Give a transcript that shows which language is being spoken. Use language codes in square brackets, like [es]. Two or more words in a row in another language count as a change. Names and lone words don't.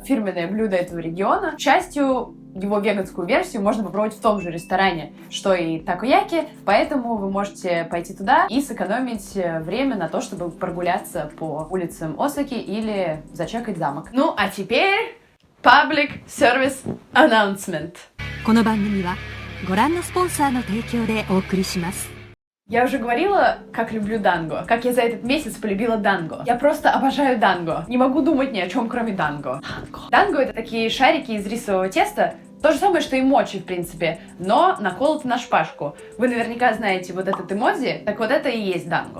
[ru] Фирменное блюдо этого региона. К счастью, его веганскую версию можно попробовать в том же ресторане, что и такояки, поэтому вы можете пойти туда и сэкономить время на то, чтобы прогуляться по улицам Осаки или зачекать замок. Ну, а теперь [en] Public Service Announcement. [ja] この番組はご覧のスポンサーの提供でお送りします。 [ru] Я уже говорила, как люблю данго, как я за этот месяц полюбила данго. Я просто обожаю данго. Не могу думать ни о чем, кроме данго. Данго — это такие шарики из рисового теста, то же самое, что и мочи, в принципе, но наколото на шпажку. Вы наверняка знаете вот этот эмодзи, так вот это и есть данго.